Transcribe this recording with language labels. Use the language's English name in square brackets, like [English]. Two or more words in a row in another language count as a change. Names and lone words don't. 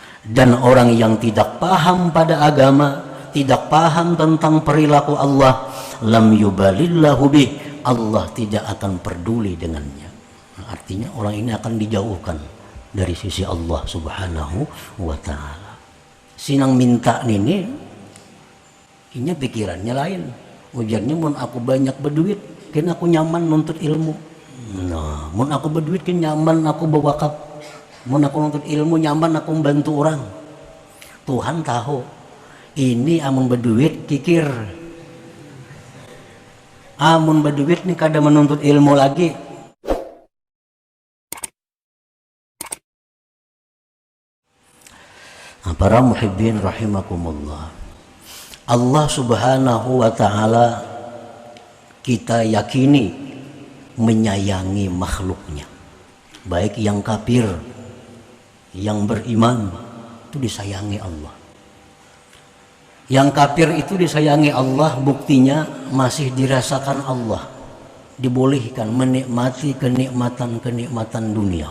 [Indonesian] Dan orang yang tidak paham pada agama, tidak paham tentang perilaku Allah, [Arabic] lam yubalillahu bih, [Indonesian] Allah tidak akan peduli dengannya. Artinya orang ini akan dijauhkan dari sisi Allah [Arabic] Subhanahu wa ta'ala. [Banjar] Sinang minta ini pikirannya lain. Ujarnya mun aku banyak berduit, kan aku nyaman nuntut ilmu. Nah, mun aku berduit kan nyaman aku berwakaf. Mun aku nuntut ilmu nyaman aku membantu orang. Tuhan tahu ini amun berduit kikir. Amun berduit nih kada menuntut ilmu lagi. [Indonesian] Para [Arabic] muhibbin rahimakumullah, [Indonesian] Allah [Arabic] Subhanahu wa ta'ala [Indonesian] kita yakini menyayangi makhluknya, baik yang kafir, yang beriman, itu disayangi Allah. Yang kafir itu disayangi Allah, buktinya masih dirasakan Allah, dibolehkan menikmati kenikmatan dunia.